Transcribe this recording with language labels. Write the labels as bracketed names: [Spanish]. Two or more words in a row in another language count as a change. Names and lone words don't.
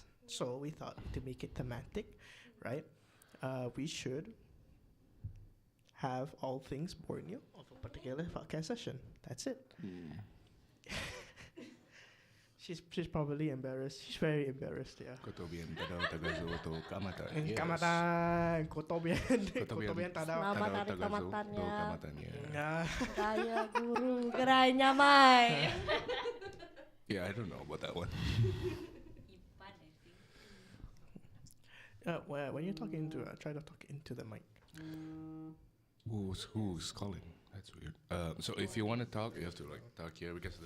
[English] So we thought to make it thematic, right? We should have all things Borneo of a particular podcast session. That's it. She's probably embarrassed. She's very embarrassed, yeah. [Central Dusun] Koto bien tadao tagazo to kamatan. [English] Yes. [Central Dusun] Kamatan, koto bien tadao. [Malay] Selamat hari [Central Dusun] tagazo to kamatannya. [English] kamatan, yeah. Nah. [Iban] Gaya guru gerai nyamai. [English] Yeah, I don't know about that one. Ipan, I think. Well, when you're talking to, try to talk into the mic. Who's calling? That's weird. So if you want to talk, you have to like talk here because Yeah.